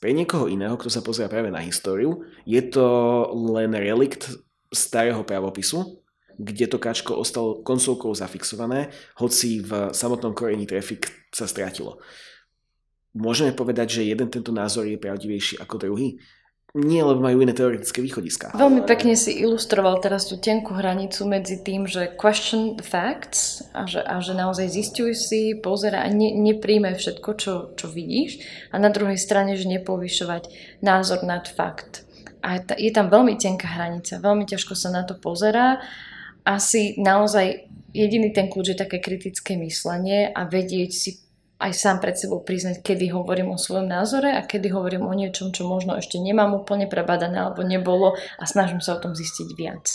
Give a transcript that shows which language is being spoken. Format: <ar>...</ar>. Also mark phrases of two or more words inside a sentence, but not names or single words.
<sk>Pre niekoho iného, kto sa pozerá práve na históriu, je to len relikt starého pravopisu, kde to káčko ostalo koncovkou zafixované, hoci v samotnom koreni traffic sa stratilo. Môžeme povedať, že jeden tento názor je pravdivejší ako druhý? Nie, lebo majú iné teoretické východiská. Veľmi pekne si ilustroval teraz tú tenkú hranicu medzi tým, že</sk> <en>question the facts</en> <sk>a že naozaj zistuj si, pozeraj a nepríjmaj všetko, čo vidíš a na druhej strane, že nepovyšovať názor nad fakt. A je tam veľmi tenká hranica, veľmi ťažko sa na to pozerá. Asi naozaj jediný ten kľúč je také kritické myslenie a vedieť si aj sám pred sebou priznať, kedy hovorím o svojom názore a kedy hovorím o niečom, čo možno ešte nemám úplne prebadané alebo nebolo a snažím sa o tom zistiť viac.</sk>